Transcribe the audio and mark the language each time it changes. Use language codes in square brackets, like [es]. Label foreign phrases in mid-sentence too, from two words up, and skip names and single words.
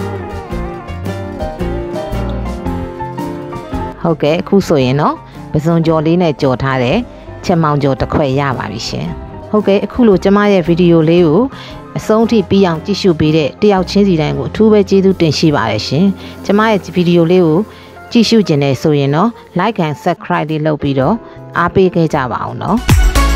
[my] ဟုတ်ကဲ့အခုဆိုရင်တော့ပစုံကြော်လေးနဲ့ကြော်ထားတဲ့ချက်မောင်ကြော်တစ်ခွက်ရပါပြီရှင်ဟုတ်ကဲ့အခုလိုကျမရဲ့ဗီဒီယိုလေးကိုအဆုံးထိပြီးအောင်ကြည့်ရှုပေးတဲ့တယောက်ချင်းစီတိုင်းကိုအထူးပဲကျေးဇူးတင်ရှိပါတယ်ရှင်ကျမရဲ့ဗီဒီယိုလေးကိုကြည့်ရှုခြင်းနဲ့ဆိုရင်တော့ [en] like and subscribe [my] လေးလုပ်ပြီးတော့အားပေးခဲ့ကြပါအောင်နော်